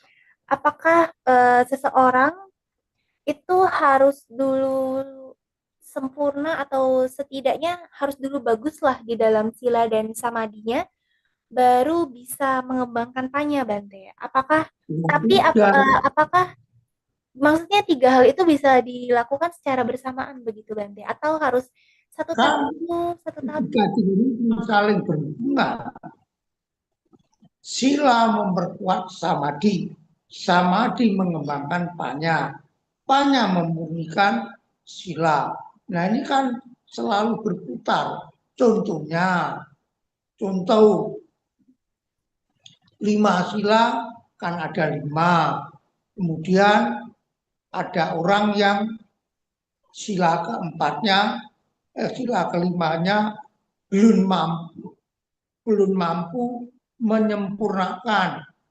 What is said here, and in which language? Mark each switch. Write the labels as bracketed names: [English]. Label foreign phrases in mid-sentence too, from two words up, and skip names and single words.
[Indonesian] Apakah seseorang itu harus dulu sempurna atau setidaknya harus dulu bagus lah di dalam sila dan samadinya baru bisa mengembangkan panya Bante. Apakah maksudnya tiga hal itu bisa dilakukan secara bersamaan begitu Bante atau harus satu tahap Kan dulu, satu tahap ketiga ini saling berhubungan. Sila memperkuat samadhi, samadhi mengembangkan panya, panya memurnikan sila. Nah ini kan selalu berputar. Contoh 5 sila kan ada 5. Kemudian ada orang yang sila keempatnya, sila kelimanya belum mampu menyempurnakan.